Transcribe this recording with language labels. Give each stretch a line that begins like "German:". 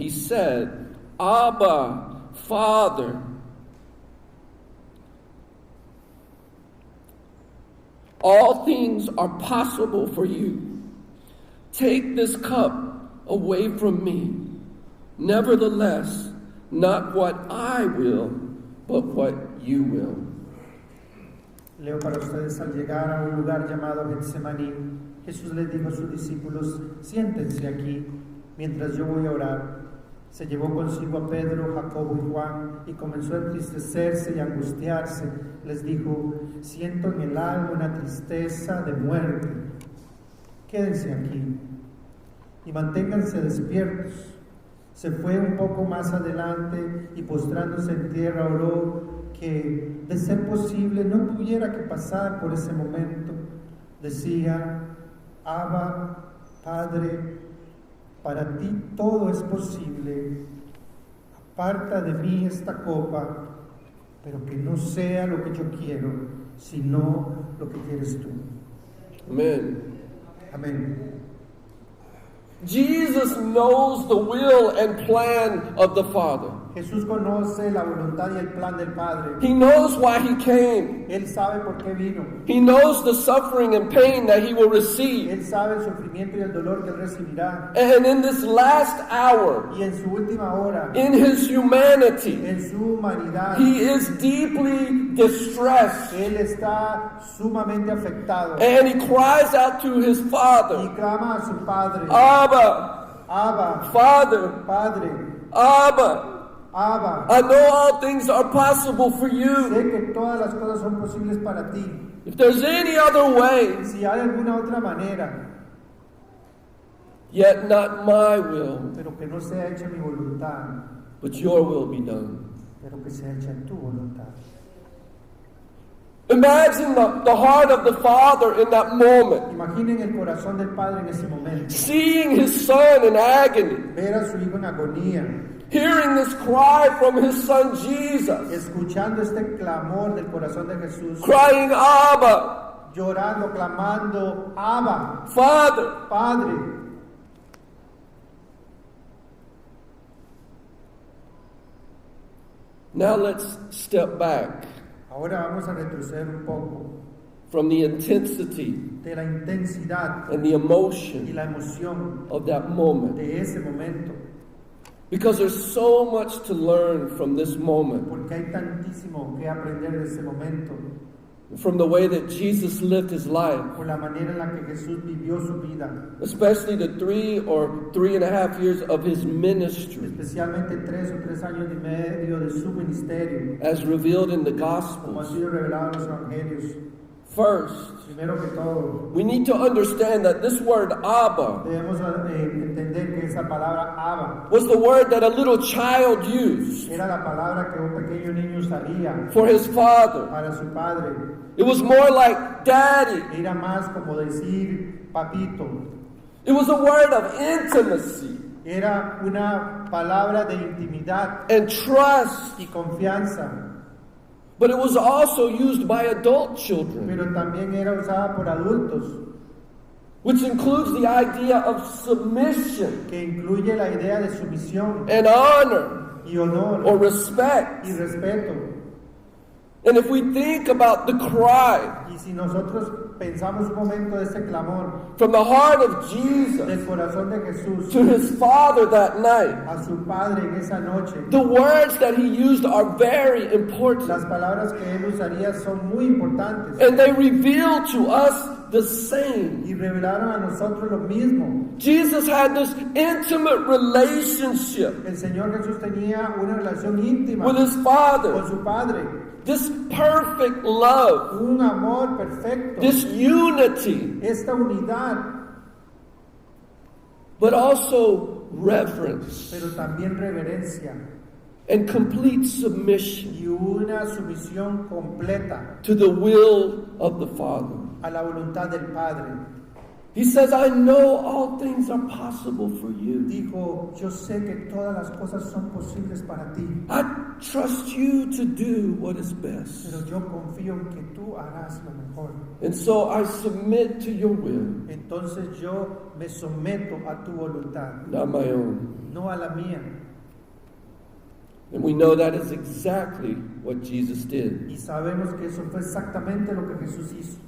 English: He said, Abba, Father, all things are possible for you. Take this cup away from me. Nevertheless, not what I will, but what you will.
Spanish: Leo para ustedes: al llegar a un lugar llamado Getsemaní, Jesús les dijo a sus discípulos: Siéntense aquí mientras yo voy a orar. Se llevó consigo a Pedro, Jacobo y Juan y comenzó a entristecerse y angustiarse. Les dijo: Siento en el alma una tristeza de muerte. Quédense aquí y manténganse despiertos. Se fue un poco más adelante y postrándose en tierra oró que, de ser posible, no tuviera que pasar por ese momento. Decía: Abba, Padre, para ti todo es posible. Aparta de mí esta copa, pero que no sea lo que yo quiero, sino lo que quieres tú.
English: Amen.
Spanish: Amén.
English: Jesus knows the will and plan of the Father.
Spanish: Jesús conoce la voluntad y el plan del Padre.
English: He knows why he came.
Spanish: Él sabe por qué vino.
English: He knows the suffering and pain that he will receive.
Spanish: Él sabe el sufrimiento y el dolor que él recibirá.
English: And in this last hour,
Spanish: Y en su última hora,
English: in his humanity,
Spanish: en su humanidad,
English: he is deeply distressed.
Spanish: él está sumamente afectado.
English: And he cries out to his
Spanish: Y
English: Father,
Spanish: clama a su Padre:
English: Abba,
Spanish: Abba,
English: Father,
Spanish: Padre,
English: Abba.
Spanish: Abba.
English: I know all things are possible for you.
Spanish: Sé que todas las cosas son posibles para ti.
English: If there's any other way,
Spanish: Si hay alguna otra manera,
English: yet not my will,
Spanish: pero que no sea hecha mi voluntad,
English: but your will be done.
Spanish: pero que sea hecha tu voluntad.
English: Imagine the heart of the Father in that moment,
Spanish: Imaginen el corazón del Padre en ese momento.
English: seeing his Son in agony,
Spanish: Ver a su hijo en agonía,
English: hearing this cry from his Son Jesus,
Spanish: escuchando este clamor del corazón de Jesús,
English: crying, Abba,
Spanish: llorando, clamando: Abba,
English: Father.
Spanish: Padre.
English: Now let's step back
Spanish: Ahora vamos a retroceder un poco
English: from the intensity
Spanish: de la intensidad
English: and the
Spanish: y
English: emotion
Spanish: la emoción
English: of that moment,
Spanish: de ese momento,
English: because there's so much to learn from this moment,
Spanish: porque hay tantísimo que aprender de ese momento,
English: from the way that Jesus lived his life,
Spanish: por la manera en la que Jesús vivió su vida,
English: especially the 3 or 3.5 years of his ministry
Spanish: especialmente 3 o 3 años y medio de su ministerio,
English: as revealed in the
Spanish: como ha
English: Gospels.
Spanish: sido revelado en los evangelios.
English: First,
Spanish: Primero que todo,
English: we need to understand that this word Abba
Spanish: debemos entender que esa palabra Abba
English: was the word that a little child used
Spanish: era la palabra que un pequeño niño usaría
English: for his father.
Spanish: para su padre.
English: It was more like daddy.
Spanish: Era más como decir papito.
English: It was a word of intimacy
Spanish: Era una palabra de intimidad
English: and trust.
Spanish: y confianza,
English: But it was also used by adult children,
Spanish: pero también era usada por adultos,
English: which includes the idea of submission
Spanish: que incluye la idea de sumisión
English: and honor
Spanish: y honor
English: or respect.
Spanish: y respeto.
English: And if we think about the cry
Spanish: Y si nosotros pensamos un momento de este clamor
English: from the heart of Jesus
Spanish: del corazón de Jesús
English: to his father that night,
Spanish: a su padre en esa noche,
English: the words that he used are very important.
Spanish: las palabras que él usaría son muy importantes
English: And they reveal to us the same.
Spanish: y revelaron a nosotros lo mismo.
English: Jesus had this intimate relationship
Spanish: El Señor Jesús tenía una relación íntima
English: with his
Spanish: con
English: father,
Spanish: su Padre,
English: this perfect love,
Spanish: un amor perfecto,
English: this unity,
Spanish: esta unidad,
English: but also reverence
Spanish: pero también reverencia
English: and complete submission
Spanish: y una sumisión completa
English: to the will of the Father.
Spanish: a la voluntad del Padre.
English: He says, I know all things are possible for you.
Spanish: Dijo, yo sé que todas las cosas son posibles para ti,
English: I trust you to do what is best.
Spanish: pero yo confío en que tú harás lo mejor.
English: And so I submit to your will,
Spanish: Entonces yo me someto a tu voluntad,
English: not my own.
Spanish: no a la mía.
English: And we know that is exactly what Jesus did.
Spanish: Y sabemos que eso fue exactamente lo que Jesús hizo.